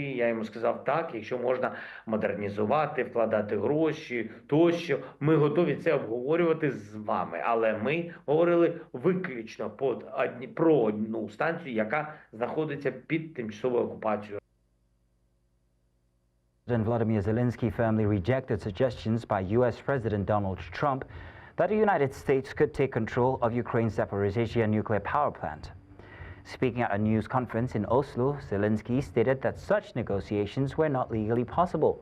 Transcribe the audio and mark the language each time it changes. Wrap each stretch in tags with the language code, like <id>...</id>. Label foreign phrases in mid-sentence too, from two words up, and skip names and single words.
<uk>Я йому сказав, так, якщо можна модернізувати, вкладати гроші, тощо, ми готові це обговорювати з вами. Але ми говорили виключно про одну станцію, яка знаходиться під тимчасовою окупацією.</uk> <en>President Volodymyr Zelensky firmly rejected suggestions by U.S. President Donald Trump that the United States could take control of Ukraine's Zaporizhzhia nuclear power plant. Speaking at a news conference in Oslo, Zelensky stated that such negotiations were not legally possible.</en>